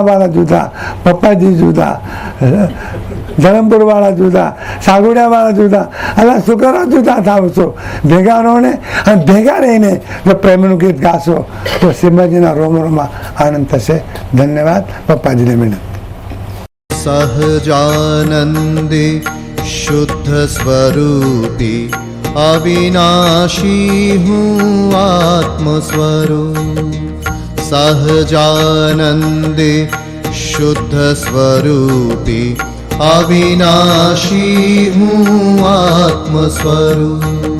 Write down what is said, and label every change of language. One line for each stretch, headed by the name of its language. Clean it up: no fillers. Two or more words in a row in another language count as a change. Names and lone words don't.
Gujarati: આજે સાહેબાવાળા જુદા, પપ્પાજી જુદા, ધરમપુર વાળા જુદા, સાગુડા વાળા જુદા, અલા શું કરો જુદા થાવ છો? ભેગા રહો ને, અને ભેગા રહીને જો પ્રેમનું ગીત ગાશો તો શ્રીમદજીના રોમરોમાં આનંદ થશે. ધન્યવાદ. પપ્પાજીને વિનંતી. સહજાનંદે શુદ્ધસ્વરૂપી અવિનાશી હું આત્મસ્વરૂપ. સહજાનંદે શુદ્ધસ્વરૂપી અવિનાશી હું આત્મસ્વરૂપ.